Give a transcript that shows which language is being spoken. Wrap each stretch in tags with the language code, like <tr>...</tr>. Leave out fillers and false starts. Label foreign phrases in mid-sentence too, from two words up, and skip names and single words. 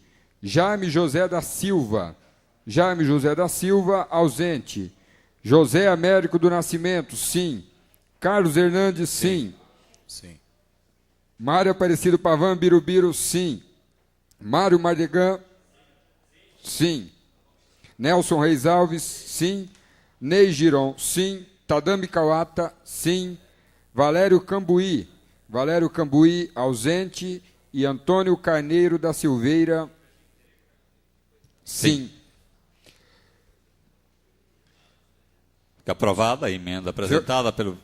<pt>Jaime José da Silva, ausente. José Américo do Nascimento, sim. Carlos Hernandes, sim. Sim. Mário Aparecido Pavan Birubiru, sim. Mário Mardegan, sim. Nelson Reis Alves, sim. Ney Giron, sim. Tadami Kawata, sim. Valério Cambuí, ausente. E Antônio Carneiro da Silveira, sim. Fica aprovada a emenda apresentada pelo...</pt>